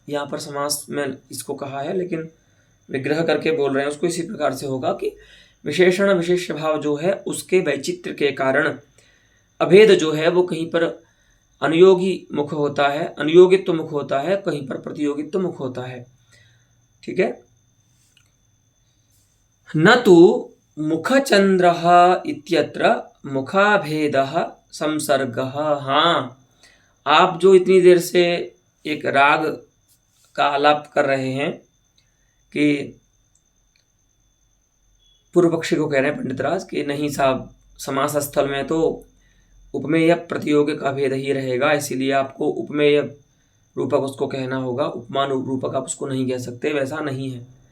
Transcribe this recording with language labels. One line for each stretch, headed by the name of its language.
Hindi: यहाँ पर समास में इसको कहा है, लेकिन विग्रह करके बोल रहे हैं उसको इसी प्रकार से होगा कि विशेषण विशेष्य भाव जो है उसके वैचित्र्य के कारण अभेद जो है वो कहीं पर अनुयोगी मुख होता है, अनुयोगित्व मुख होता है, कहीं पर प्रतियोगित्व मुख होता है। ठीक है।
Sanskrit: न तो मुखचंद्रः इत्यत्र मुखाभेदः संसर्गः।
Hindi: हाँ, आप जो इतनी देर से एक राग का आलाप कर रहे हैं कि पूर्व पक्षी को कह रहे हैं पंडित राज कि नहीं साहब, समास स्थल में तो उपमेय प्रतियोगिक अभेद ही रहेगा, इसीलिए आपको उपमेय रूपक उसको कहना होगा, उपमान रूपक आप उसको नहीं कह सकते। वैसा नहीं है।